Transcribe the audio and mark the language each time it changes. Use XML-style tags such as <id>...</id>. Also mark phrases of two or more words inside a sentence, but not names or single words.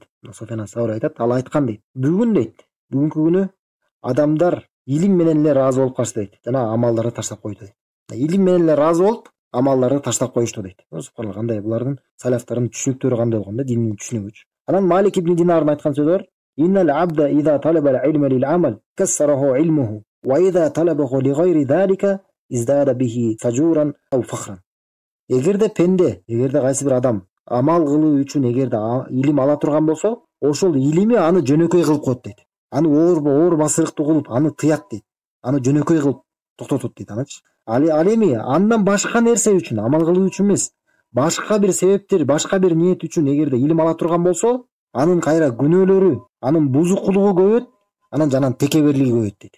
<ky>Суфян ас-Саури айтат, ал айткан дейт. Бүгүн дейт, бүгүнкү күнү адамдар илим менен эле ыраазы болуп калышты дейт. Жана амалдарды таштап койду дейт. Илим менен эле ыраазы болуп, амалдарды таштап коюшту дейт. Субханалла, кандай булардын салафтардын түшүнүктөрү кандай болгон да, диндин түшүнүгүчү. Анан Малик ибн Динардын айткан сөзү бар.</ky> <ar>إن العبد إذا طلب العلم للعمل كسره علمه وإذا طلبه لغير ذلك ازداد به فجورا أو فخرا.</ar> <ky>Эгерде пенде, эгерде кайсы бир адам амал кылуу үчүн эгерде илим ала турган болсо, ошол илими аны жөнөкөй кылып коет дейт. Аны оор басырыктуу кылып, аны тыят дейт. Аны жөнөкөй кылып токтотот дейт анычы. Ал эми андан башка нерсе үчүн, амал кылуу үчүн эмес, башка бир себептер, башка бир ниет үчүн эгерде илим ала турган болсо, анын кайра күнөөлөрү, анын бузукулугу көбөйөт, анан жанан текеберлиги көбөйөт дейт.</ky>